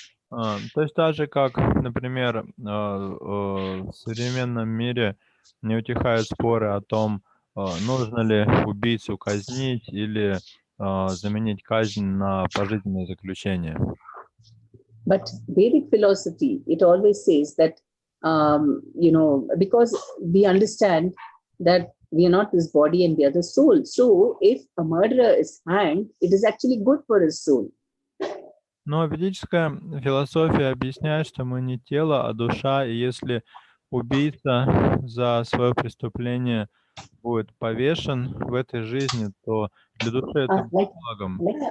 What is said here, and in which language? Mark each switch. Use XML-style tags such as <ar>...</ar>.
<ru>То есть так же, как, например, в современном мире не утихают споры о том, нужно ли убийцу казнить или заменить казнь на пожизненное заключение.</ru> <en>But Vedic philosophy, it always says that, because we understand that we are not this body and we are the soul. So if a murderer is hanged, it is actually good for his soul.</en> <ru>Но ведическая философия объясняет, что мы не тело, а душа, и если убийца за свое преступление будет повешен в этой жизни, то для души это будет благом.</ru>